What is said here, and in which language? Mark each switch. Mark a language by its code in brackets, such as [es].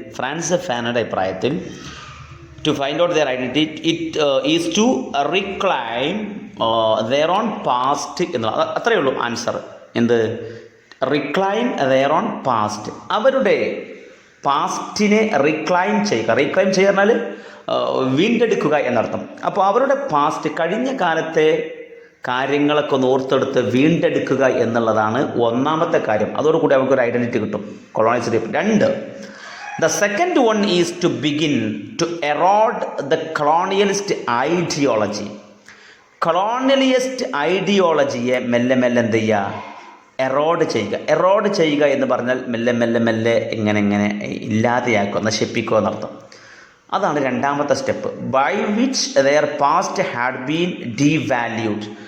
[ml] France ഫാനോയുടെ അഭിപ്രായത്തിൽ, [en] to find out their identity, it is to reclaim their own past. [ml] അത്രയേ ഉള്ളൂ answer. എന്ത്? [en] reclaim their own past, [ml] അവരുടെ പാസ്റ്റിനെ റിക്ലൈം ചെയ്യുക. റിക്ലൈം ചെയ്യുക പറഞ്ഞാൽ വീണ്ടെടുക്കുക എന്നർത്ഥം. അപ്പോൾ അവരുടെ പാസ്റ്റ്, കഴിഞ്ഞ കാലത്തെ കാര്യങ്ങളൊക്കെ ഒന്ന് ഓർത്തെടുത്ത് വീണ്ടെടുക്കുക എന്നുള്ളതാണ് ഒന്നാമത്തെ കാര്യം. അതോടുകൂടി അവർക്കൊരു ഐഡൻറ്റിറ്റി കിട്ടും, colonialist. [en] 2, the second one is to begin to erode the colonialist ideology. [ml] Colonialist ഐഡിയോളജിയെ മെല്ലെ മെല്ലെ എന്ത് ചെയ്യുക? എറോഡ് ചെയ്യുക. എറോഡ് ചെയ്യുക എന്ന് പറഞ്ഞാൽ മെല്ലെ മെല്ലെ മെല്ലെ ഇങ്ങനെ ഇല്ലാതെയാക്കുക, നശിപ്പിക്കുക എന്നർത്ഥം. അതാണ് രണ്ടാമത്തെ step. [en] By which their past had been devalued.